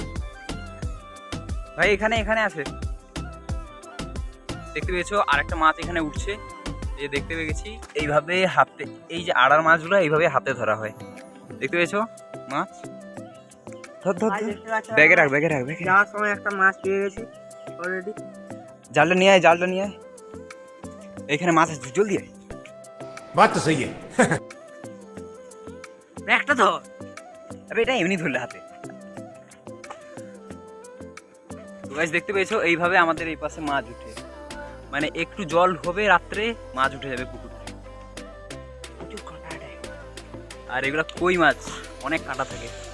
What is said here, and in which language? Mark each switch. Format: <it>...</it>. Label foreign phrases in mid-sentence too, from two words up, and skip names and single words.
<bn>ভাই এখানে এখানে আছে, দেখতে পেয়েছো আরেকটা মাছ এখানে উঠছে, এই দেখতে পেয়ে গেছি। এইভাবে হাতে, এই যে আড়ার মাছগুলো এইভাবে হাতে ধরা হয়, দেখতে পেয়েছো মাছ। ধর ধর ব্যাগে রাখ, ব্যাগে রাখ, ব্যাগে যাওয়ার সময় একটা মাছ পেয়ে গেছি অলরেডি। জালটা নিয়ে আয়, জালটা নিয়ে আয়, এখানে মাছ আছে, জলদি আয়।</bn> <hi>बात तो सही है।</hi> <bn>একটা ধর, আরে এটা এমনি ধরলে হাতে। তো গাইস দেখতে পেয়েছো এইভাবে আমাদের এই পাশে মাছ উঠে, মানে একটু জল হবে রাত্রে মাছ উঠে যাবে পুকুর থেকে। আর এগুলা কই মাছ, অনেক কাঁটা থাকে।</bn>